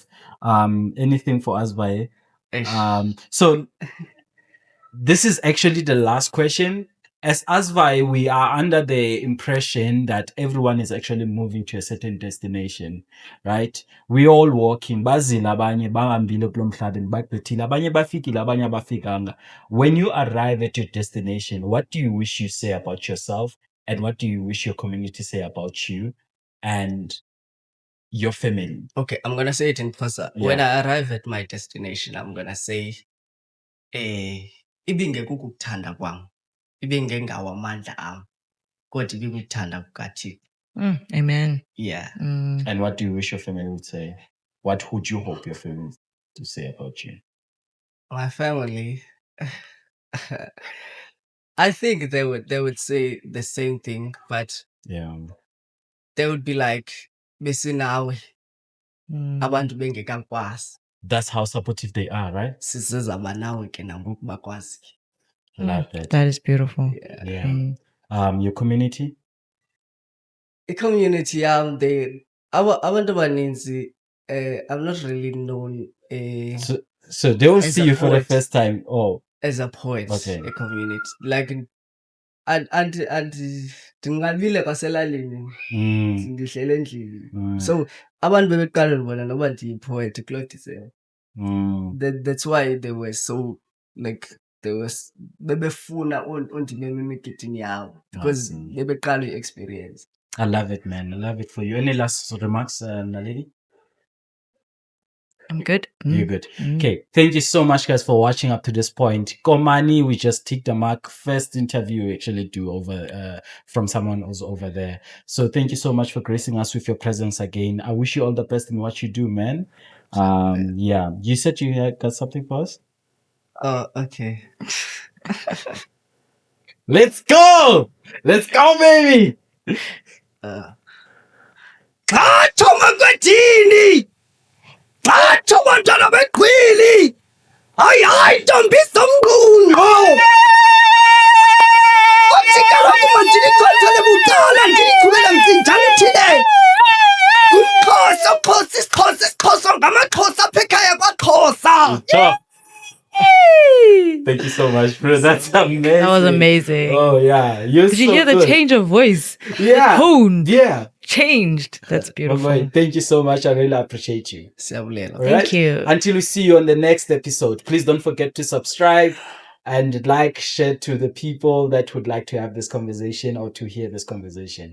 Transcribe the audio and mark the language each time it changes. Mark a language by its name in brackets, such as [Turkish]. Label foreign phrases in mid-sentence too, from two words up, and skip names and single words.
[English] Anything for us, by Ish. so this is actually the last question. As Asvai, we are under the impression that everyone is actually moving to a certain destination, right? We all walking. [Xhosa] Bazile abanye bahambile kulo mhlaba bagqithile, abanye bafikile, abanye abafikanga. [English] When you arrive at your destination, what do you wish you say about yourself, and what do you wish your community say about you and your family? Okay, I'm gonna say it in Xhosa. Yeah. When I arrive at my destination, I'm gonna say, [Xhosa] ibingekukuthanda kwam, ibingengawo amandla am, kodwa ibikuthanda kukaThixo. [English] Amen. Yeah. And what do you wish your family would say? What would you hope your family to say about you? My family, I think they would say the same thing, but Yeah. they would be like, [Xhosa] besinawe Mm. abantu bengekakwazi, [English] That's how supportive they are, right? [Xhosa] sisezaba nawe ke nangoku bakwazi. [English] Love that. That is beautiful. Yeah. Yeah. Your community? [Xhosa] I-community yam, abantu abaninzi, [English] I'm not really known So they will As see a you for the poet. first time. Oh, as a poet, Okay. a community. Like, and [Xhosa] ndinqabile kwaselalini, mm, ndihlele endlini. mm, So abantu bebeqala ndibona noba ndiyi-poet kuloo December. mm. [English] That's why they were so, like, [Xhosa] bebefuna undimema emigidini yabo, [English] because see. [Xhosa] bebeqala i-experience. [English] I love it, man. I love it for you. Any last remarks, Naledi? I'm good. You're good. Okay. Thank you so much, guys, for watching up to this point. Komani, we just ticked the mark. First interview we actually do over from someone who's over there. So thank you so much for gracing us with your presence again. I wish you all the best in what you do, man. Yeah. You said you had got something for us? Oh, okay. Let's go! Let's go, baby! [Xhosa] Thatha makwethini, thatha bantwana beqhwili, hayi ntombi somqunqo. Uthi kaloku mandilichazele bucala ndilichubela mtsinjana ithile. Xhosa, isiXhosa ngamaXhosa apha ekhaya kwaXhosa. [English] Ciao. Thank you so much, bro. That's amazing. That was amazing. Oh, yeah. You're Did you so hear the good. change of voice? Yeah. The tone Yeah. changed. That's beautiful. Bye-bye. Thank you so much. I really appreciate you. [Xhosa] Siyabulela. [English] All Thank you. Until we see you on the next episode, please don't forget to subscribe and like, share to the people that would like to have this conversation or to hear this conversation.